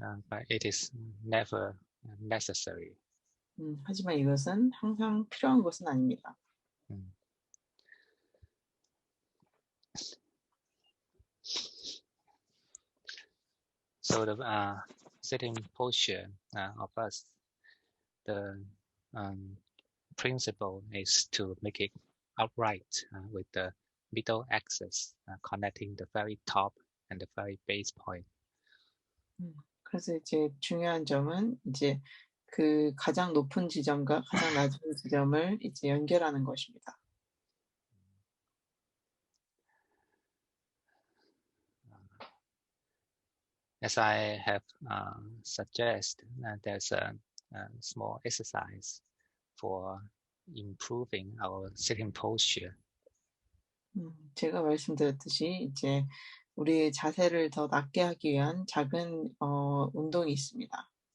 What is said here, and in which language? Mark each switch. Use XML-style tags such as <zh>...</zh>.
<en>But it is never necessary.</en> <ko>하지만 이것은 항상 필요한 것은 아닙니다.</ko> <en>So the sitting posture of us, the principle is to make it upright with the middle axis connecting the very top and the very base point.</en> <ko>그래서 이제 중요한 점은 이제 그 가장 높은 지점과 가장 낮은 지점을 이제 연결하는 것입니다.</ko> <en>As I have suggested, there's a small exercise for improving our sitting posture.</en> <ko>제가 말씀드렸듯이 이제 우리의 자세를 더 낮게 하기 위한 작은 운동이 있습니다.</ko>